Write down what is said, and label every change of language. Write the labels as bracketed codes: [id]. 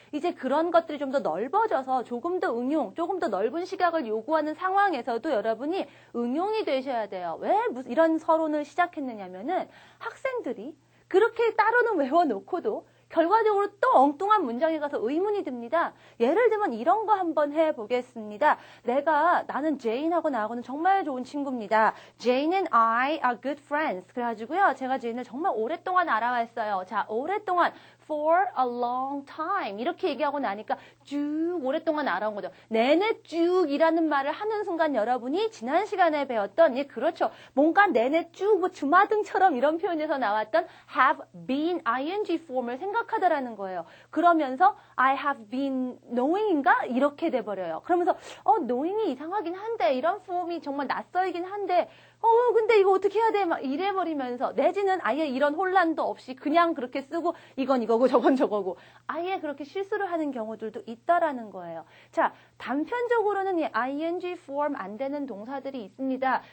[ko] 이제 그런 것들이 좀 더 넓어져서 조금 더 조금 더 넓은 시각을 요구하는 상황에서도 여러분이 응용이 되셔야 돼요. 왜 이런 서론을 시작했느냐면은 학생들이 그렇게 따로는 외워놓고도 결과적으로 또 엉뚱한 문장에 가서 의문이 듭니다. 예를 들면 이런 거 한번 해보겠습니다. 나는 제인하고 나하고는 정말 좋은 친구입니다. [en] Jane and I are good friends. [ko] 그래가지고요. 제가 제인을 정말 오랫동안 알아왔어요. 자, 오랫동안 [en] for a long time [ko] 이렇게 얘기하고 나니까 쭉 오랫동안 알아온 거죠. 내내 쭉이라는 말을 하는 순간 여러분이 지난 시간에 배웠던 그렇죠. 뭔가 내내 쭉 뭐 주마등처럼 이런 표현에서 나왔던 have been ing form을 생각하더라는 거예요. [en] 그러면서 I have been knowing [ko] 인가? 이렇게 돼버려요. 그러면서 knowing이 이상하긴 한데 이런 form이 정말 낯설긴 한데 근데 이거 어떻게 해야 돼? 막 이래버리면서 내지는 아예 이런 혼란도 없이 그냥 그렇게 쓰고 이건 이거고 저건 저거고 아예 그렇게 실수를 하는 경우들도 있다라는 거예요. 자, 단편적으로는 이 ing form 안 되는 동사들이 있습니다.